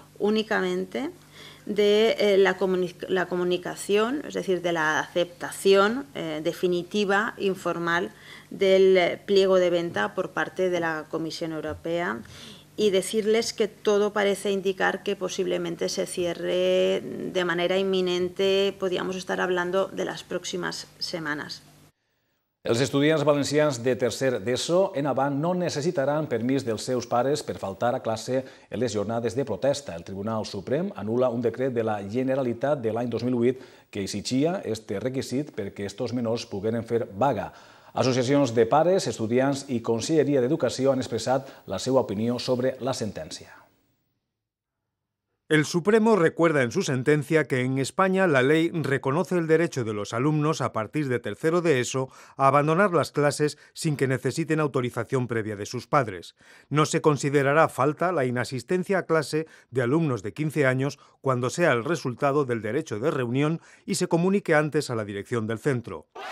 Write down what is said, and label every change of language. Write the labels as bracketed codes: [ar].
[es] únicamente de la comunicación, es decir, de la aceptación definitiva, informal, del pliego de venta por parte de la Comisión Europea, y decirles que todo parece indicar que posiblemente se cierre de manera inminente. Podríamos estar hablando de las próximas semanas. [ca] Els estudiants valencians de tercer d'ESO en avant no necessitaran permís dels seus pares per faltar a classe en les jornades de protesta. El Tribunal Suprem anul·la un decret de la Generalitat de l'any 2008 que exigia este requisit perquè estos menors pogueren fer vaga. Associacions de pares, estudiants i Conselleria d'Educació han expressat la seva opinió sobre la sentència. [es] El Supremo recuerda en su sentencia que en España la ley reconoce el derecho de los alumnos a partir de tercero de ESO a abandonar las clases sin que necesiten autorización previa de sus padres. No se considerará falta la inasistencia a clase de alumnos de 15 años cuando sea el resultado del derecho de reunión y se comunique antes a la dirección del centro.